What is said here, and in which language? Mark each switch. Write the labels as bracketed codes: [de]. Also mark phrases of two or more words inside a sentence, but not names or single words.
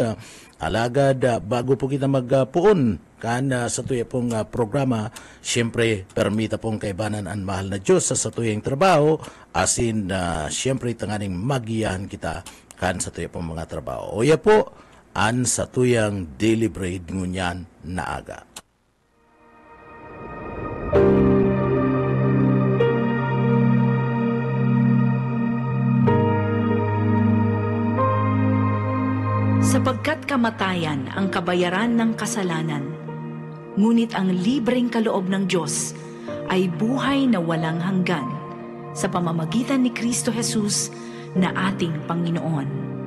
[bik] Alagad, bago po kita magpuon kan sa tuyang pong programa, siyempre, permita pong kaibanan ang mahal na Diyos sa tuyang trabaho. Asin, siyempre, tanganing magiyahan kita kan sa tuyang pong mga trabaho. O ya po, an sa tuyang [en] daily bread [bik] ngunyan na aga. [tl] Sapagkat kamatayan ang kabayaran ng kasalanan, ngunit ang libreng kaloob ng Diyos ay buhay na walang hanggan sa pamamagitan ni Kristo Jesus na ating Panginoon.